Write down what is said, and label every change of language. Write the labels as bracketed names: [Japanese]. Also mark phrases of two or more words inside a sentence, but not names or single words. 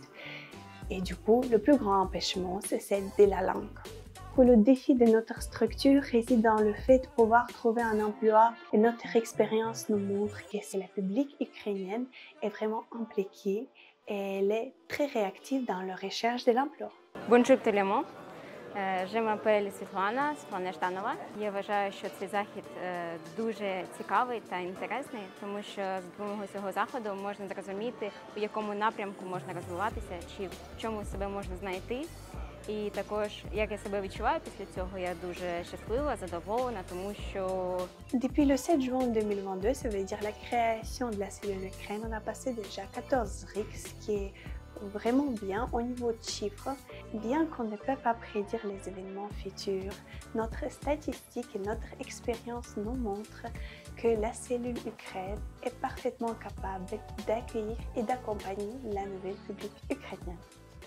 [French] Et du coup, le plus grand empêchement, c'est celle de la langue. Le défi de notre structure réside dans le fait de pouvoir trouver un emploi et notre expérience nous montre que la public ukrainienne est vraiment impliquée et elle est très réactive dans la recherche de l'emploi. Bonjour tout le monde, je m'appelle Світлана Жданова. [Ukrainian] Я вважаю, що цей захід дуже цікавий та інтересний, тому що з допомогою цього заходу можна зрозуміти, у якому напрямку можна розвиватися, чи в чому себе можна знайти. І також, як я себе відчуваю після цього, я дуже щаслива, задоволена, тому що... [French] Depuis le 7 juin 2022, ça veut dire la création de la cellule Ukraine, on a passé déjà 14 RIC, ce qui est vraiment bien au niveau de chiffres. Bien qu'on ne peut pas prédire les événements futurs, notre statistique et notre expérience nous montrent que la cellule Ukraine est parfaitement capable d'accueillir et d'accompagner la nouvelle public ukrainienne.